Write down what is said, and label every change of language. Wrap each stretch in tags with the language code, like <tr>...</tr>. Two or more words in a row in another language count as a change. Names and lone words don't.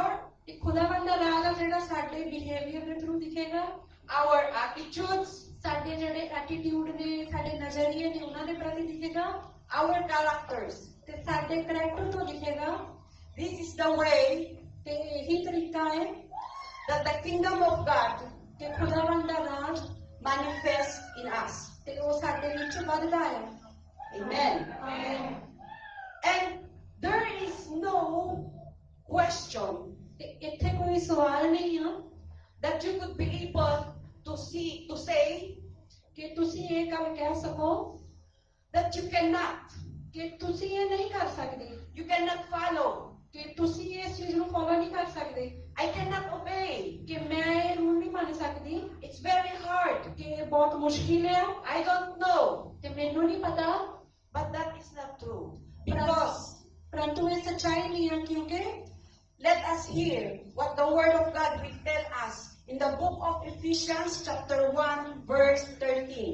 <pa>ਕਿ ਖੁਦਾਵੰਦ ਦਾ ਰਾਜ ਆ ਜਿਹੜਾ ਸਾਡੇ ਬਿਹੇਵੀਅਰ ਦੇ ਥਰੂ ਦਿਖੇਗਾ,</pa> <en>our attitudes,</en> <pa>ਸਾਡੇ ਜਿਹੜੇ ਐਟੀਟਿਊਡ ਨੇ, ਸਾਡੇ ਨਜ਼ਰੀਏ ਨੇ ਉਹਨਾਂ ਦੇ ਪ੍ਰਤੀ ਦਿਖੇਗਾ,</pa> <en>our characters.</en> <pa>ਤੇ ਸਾਡੇ ਕਰੈਕਟਰ ਤੋਂ ਦਿਖੇਗਾ।</pa> <en>This is the way</en> <pa>ਤੇ ਇਹੀ ਤਰੀਕਾ ਹੈ</pa> <en>that the kingdom of God</en> <pa>ਕਿ ਖੁਦਾਵੰਦ ਦਾ ਰਾਜ</pa> <en>manifests in us.</en> <pa>ਤੇ ਉਹ ਸਾਡੇ ਵਿੱਚ ਵੱਧਦਾ ਹੈ।</pa> <en>Amen.</en> <pa>ਆਮੀਨ।</pa> <en>And there is no question</en> <pa>ਤੇ ਇੱਥੇ ਕੋਈ ਸਵਾਲ ਨਹੀਂ ਆ</pa> <en>that you could be able to say</en> <pa>ਕਿ ਤੁਸੀਂ ਇਹ ਕੰਮ ਕਹਿ ਸਕੋ</pa> <en>that you cannot.</en> <pa>ਕਿ ਤੁਸੀਂ ਇਹ ਨਹੀਂ ਕਰ ਸਕਦੇ,</pa> <en>You cannot follow.</en> <pa>ਕਿ ਤੁਸੀਂ ਇਸ ਚੀਜ਼ ਨੂੰ ਫੋਲੋ ਨਹੀਂ ਕਰ ਸਕਦੇ,</pa> <en>I cannot obey.</en> <pa>ਕਿ ਮੈਂ ਇਹ ਰੂਲ ਨਹੀਂ ਮੰਨ ਸਕਦੀ,</pa> <en>It's very hard.</en> <pa>ਕਿ ਇਹ ਬਹੁਤ ਮੁਸ਼ਕਿਲ ਹੈ</pa> <en>I don't know.</en> <pa>ਤੇ ਮੈਨੂੰ ਨਹੀਂ ਪਤਾ।</pa> <en>But that is not true. Because</en> <pa>ਪਰੰਤੂ ਇਹ ਸੱਚਾਈ ਨਹੀਂ ਹੈ, ਕਿਉਂਕਿ</pa> <en>let us hear what the word of God will tell us in the book of Ephesians chapter 1 verse 13.</en>